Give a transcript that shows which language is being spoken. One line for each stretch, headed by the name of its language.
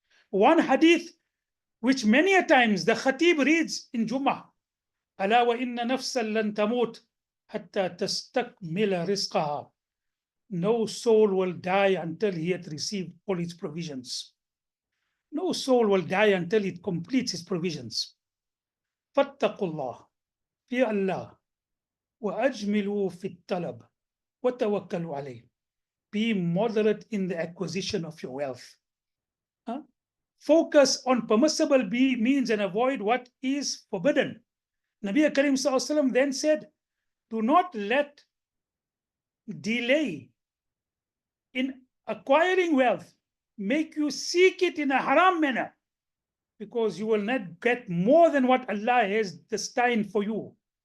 English: One hadith which many a times the khatib reads in Jummah,
Arabic: ألا وإن نفسا لن تموت حتى تستكمل رزقها.
English: No soul will die until he had received all its provisions. No soul will die until it completes its provisions.
Arabic: فاتقوا الله,
English: fear Allah,
Arabic: وأجملوا في الطلب وتوكلوا عليه.
English: Be moderate in the acquisition of your wealth. Focus on permissible means and avoid what is forbidden. Nabi Karim Sallallahu Alaihi Wasallam then said, do not let delay in acquiring wealth make you seek it in a haram manner, because you will not get more than what Allah has destined for you.